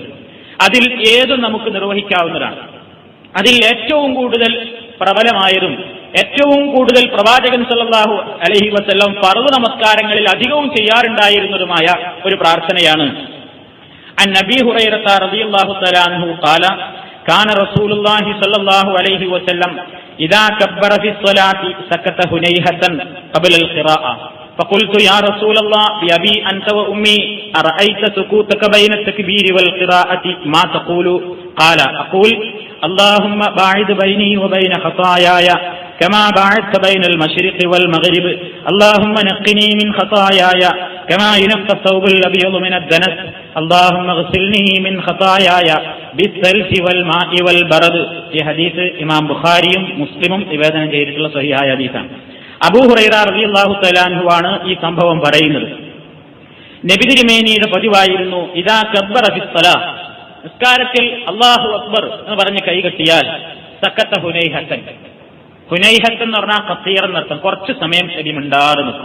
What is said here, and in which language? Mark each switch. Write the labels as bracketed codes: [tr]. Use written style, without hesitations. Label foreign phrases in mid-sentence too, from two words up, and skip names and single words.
[ml] അതിൽ ഏതും നമുക്ക് നിർവഹിക്കാവുന്നതാണ്. അതിൽ ഏറ്റവും കൂടുതൽ പ്രബലമായതും ഏറ്റവും കൂടുതൽ പ്രവാചകൻ [ar] صلى الله عليه وسلم [ml] ഫർദ് നമസ്കാരങ്ങളിൽ അധികവും ചെയ്യാറുണ്ടായിരുന്നതുമായ ഒരു പ്രാർത്ഥനയാണ്. [ar] عن النبي هريرة رضي الله تعالى عنه قال كان رسول الله صلى الله عليه وسلم إذا كبر في الصلاة سكت هنيهة قبل القراءة فقلت يا رسول الله بأبي أنت وأمي أرأيت سكوتك بين التكبير والقراءة ما تقول؟ قال أقول اللهم باعد بيني وبين خطاياي كما باعدت بين المشرق والمغرب اللهم نقني من خطاياي كما ينقى الثوب الأبيض من الدنس اللهم اغسلني من خطاياي بالثلج والماء والبرد. [ml] ഈ ഹദീസ് ഇമാം ബുഖാരിയും മുസ്ലിമും നിവേദനം ചെയ്തിട്ടുള്ള സ്വഹീഹായ ഹദീസാണ്. അബൂ ഹുറൈറ [ar] رضي الله تعالى عنه [ml] ആണ് ഈ സംഭവം പറയുന്നത്. നബി തിരുമേനിയുടെ പതിവായിരുന്നു [ar] إذا كبر في الصلاة, [ml] നിസ്കാരത്തിൽ [ar] الله أكبر [ml] എന്ന് പറഞ്ഞ് കൈകെട്ടിയാൽ [ar] سكت هنيهة, [ml] ഹുനൈഹത്ത് എന്ന് പറഞ്ഞാൽ ഖസീർ എന്നർത്ഥം, കുറച്ച് സമയം നബി മിണ്ടാതെ നിൽക്കും.